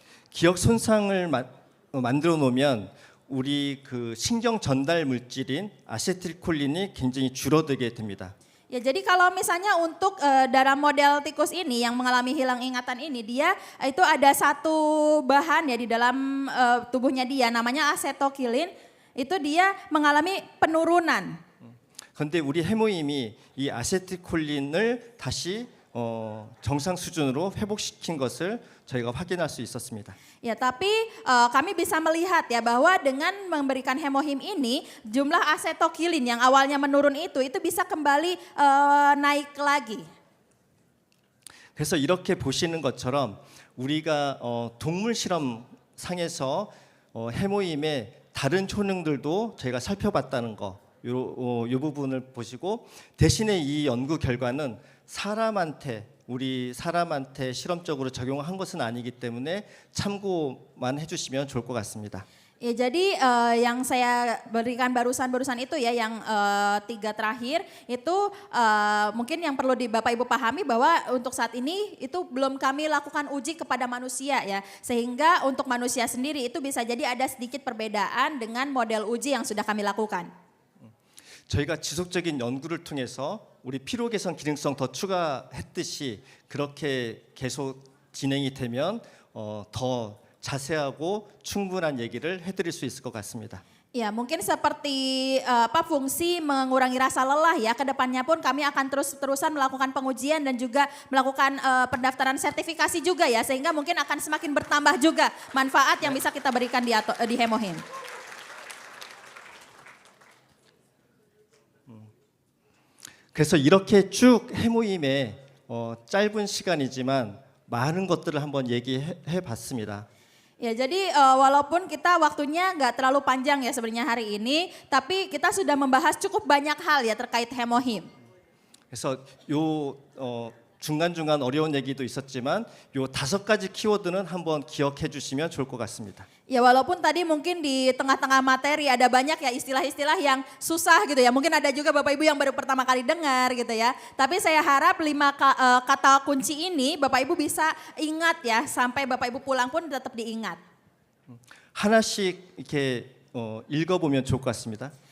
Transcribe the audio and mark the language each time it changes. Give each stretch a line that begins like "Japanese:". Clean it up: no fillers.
Korean: 기억 손상을 만들어 놓으면 우리 그 신경 전달 물질인 아세틸콜린이 굉장히 줄어들게 됩니다.
Indonesian: Ya, jadi kalau misalnya untuk dalam model tikus ini yang mengalami hilang ingatan ini, dia itu ada satu bahan ya di dalam tubuhnya dia namanya asetokilin, itu dia mengalami penurunan.
Korean: 그런데 우리 해모임이 이 아세틸콜린을 다시 정상 수준으로 회복시킨 것을 저희가 확인할 수 있었습니다.
Indonesian: Ya, tapi kami bisa melihat ya bahwa dengan memberikan hemohim ini jumlah asetokilin yang awalnya menurun itu bisa kembali naik lagi.
Korean: 그래서 이렇게 보시는 것처럼 우리가 동물 실험 상에서 해모임의 다른 효능들도 저희가 살펴봤다는 거, 요 부분을 보시고 대신에 이 연구 결과는 우리 사람한테 실험적으로 적용한 것은 아니기 때문에 참고만 해주시면 좋을 것 같습니다.
Indonesian: Ya, jadi yang saya berikan barusan itu ya yang 3 terakhir itu mungkin yang perlu Bapak Ibu pahami bahwa untuk saat ini itu belum kami lakukan uji kepada manusia ya. Sehingga untuk manusia sendiri itu bisa jadi ada sedikit perbedaan dengan model uji yang sudah kami lakukan.
Korean: 저희가 지속적인 연구를 통해서 우리 피로 개선 기능성 더 추가했듯이 그렇게 계속 진행이 되면 더 자세하고 충분한 얘기를 해드릴 수 있을 것 같습니다.
Indonesian: Ya, mungkin seperti fungsi mengurangi rasa lelah ya. Kedepannya pun kami akan terus-terusan melakukan pengujian dan juga melakukan pendaftaran sertifikasi juga ya. Sehingga mungkin akan semakin bertambah juga manfaat yang bisa kita berikan di hemohim.
Korean: 그래서 이렇게 쭉 해모임에 짧은 시간이지만 많은 것들을 한번 얘기해 봤습니다.
Indonesian: Ya, jadi walaupun kita waktunya nggak terlalu panjang ya sebenarnya hari ini, tapi kita sudah membahas cukup banyak hal ya terkait hemohim.
Korean: 그래서 요 중간중간 어려운 얘기도 있었지만 요 5가지 키워드는 한번 기억해 주시면 좋을 것 같습니다.
Indonesian: Ya, walaupun tadi mungkin di tengah-tengah materi ada banyak ya istilah-istilah yang susah gitu ya. Mungkin ada juga Bapak Ibu yang baru pertama kali dengar gitu ya. Tapi saya harap 5 kata kunci ini Bapak Ibu bisa ingat ya. Sampai Bapak Ibu pulang pun tetap diingat.
Korean: 하나씩 이렇게 읽어보면 좋을 것 같습니다.